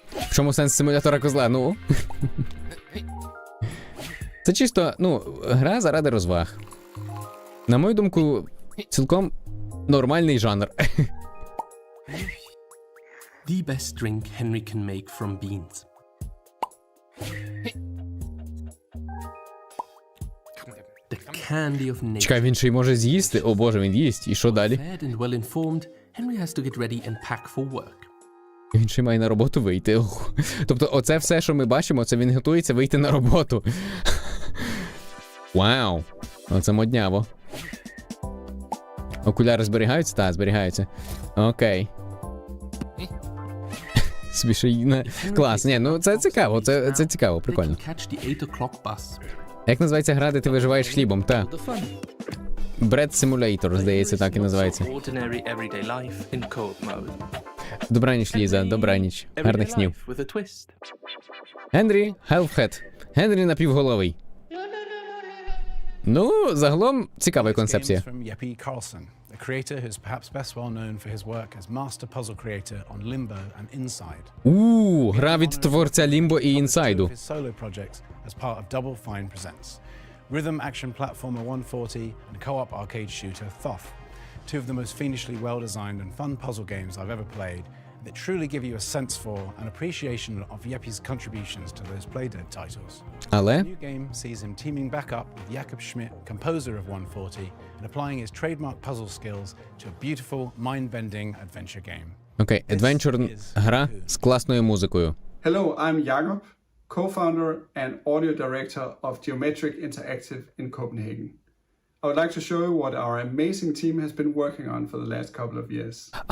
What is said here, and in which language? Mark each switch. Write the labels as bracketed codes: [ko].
[uk] В чому сенс симулятора козла? Ну. Це чисто, гра заради розваг. На мою думку, цілком нормальний жанр. [en] The best drink Henry can make from beans. The candy of nature. [uk] Чекай, він ще й може з'їсти? О боже, він їсть. І що далі? [en] Fed and well informed, Henry has to get ready and pack for work. [uk] Він ще має на роботу вийти. Тобто оце все, що ми бачимо, це він готується вийти на роботу. Вау! Оце модняво. Окуляри зберігаються? Так, зберігаються. Окей. Смішно. Клас. Ні, ну це цікаво, це цікаво, прикольно. Як називається гра, де ти виживаєш хлібом? Та. Bread Simulator, здається, так і називається. Добраніч, Ліза, добраніч. Гарних снів. Генрі Halfhead. Генрі напівголовий. Ну, загалом, цікава концепція. [en] A creator who's perhaps best well known for his work as master puzzle creator on Limbo and Inside. [uk] Гра від творця Limbo і Інсайду. [en] His solo projects as part of Double Fine presents rhythm action platformer 140 and co-op arcade shooter Thoth. two of the most fiendishly well-designed and fun puzzle games I've ever played that truly give you a sense for and appreciation of Jeppy's contributions to those Playdead titles. [uk] Але [en] The new game sees him teaming back up with Jakob Schmidt, composer of 140, and applying his trademark puzzle skills to a beautiful, mind-bending adventure game. [uk] окей, adventure гра з класною музикою. [en] Hello, I'm Jakob, co-founder and audio director of Geometric Interactive in Copenhagen. I would like to show you what our amazing team has been working on for the last couple of years.